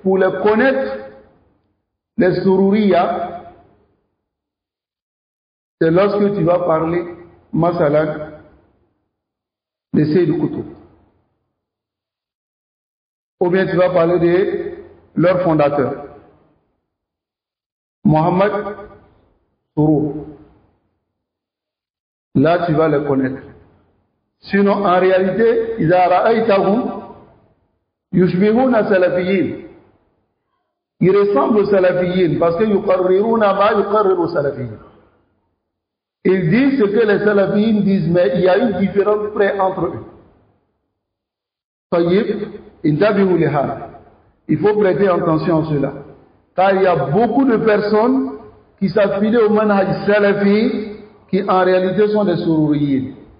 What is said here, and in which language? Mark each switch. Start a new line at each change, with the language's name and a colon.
French: pour les connaître, les sururiya, c'est lorsque tu vas parler, masalan, de Seyd Qutb. Ou bien tu vas parler de leur fondateur, Mohammed Surur. Là, tu vas les connaître. Sinon, en réalité,
Arabic: إذا رأيتهم يشبهون سلفيين.
French: Ils ressemblent aux salafiyyin parce que
Arabic: يقررون ما يقرر السلفيين.
French: Ils disent ce que les salafiyyin disent, mais il y a une différence près entre eux.
Arabic: طيب, انتبهوا لهذا.
French: Il faut prêter attention à cela. Car il y a beaucoup de personnes qui s'affilient au manhaj salafi qui en réalité sont des sururiyin.